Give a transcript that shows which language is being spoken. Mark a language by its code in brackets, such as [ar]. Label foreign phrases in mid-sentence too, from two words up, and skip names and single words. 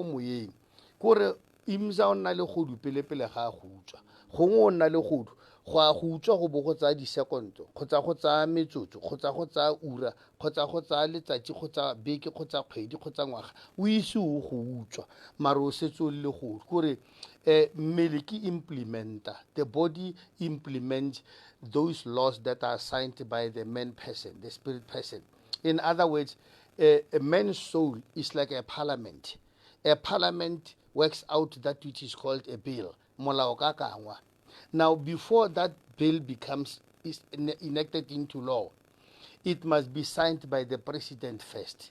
[tn] moyeng kore imsa o nna le godu pele ga a go utswa, gongwe o nna le godu go a go utswa go bo go tsaya disekondo kgotsa go tsaya metsotso kgotsa go tsaya ura kgotsa go tsaya letsatsi kgotsa beke kgotsa kgwedi kgotsa ngwaga o ise o go utswa mare o setse o le godu kore mmele ke implementer, [en] the body implements those laws that are signed by the man person, the spirit person. In other words, a man's soul is like a parliament. A parliament works out that which is called a bill. Now, before that bill is enacted into law, it must be signed by the president first.